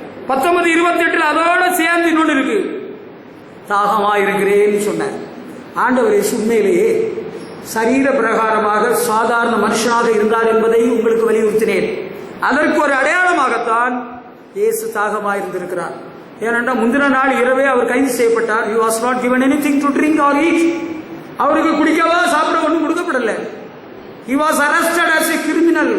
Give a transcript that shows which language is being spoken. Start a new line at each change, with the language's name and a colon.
Tamil: 19:28 அதோட சேர்ந்து இன்னொன்று இருக்கு, தாகமா இருக்கிறேன்னு சொன்னார். ஆண்டவர் இயேசு உண்மையிலேயே சரீர பிரகாரமாக சாதாரண மனுஷனாக இருந்தார் என்பதை உங்களுக்கு வலியுறுத்தினேன். அதற்கு ஒரு அடையாளமாகத்தான் இயேசு தாகமாக இருந்திருக்கிறார். ஏனென்றால் முந்தின நாள் இரவே அவர் கைது செய்யப்பட்டார்.
English: he was not given anything to drink or eat.
Tamil: அவருக்கு குடிக்கவா சாப்பிட ஒன்றும் கொடுக்கப்படல.
English: he was arrested as a criminal.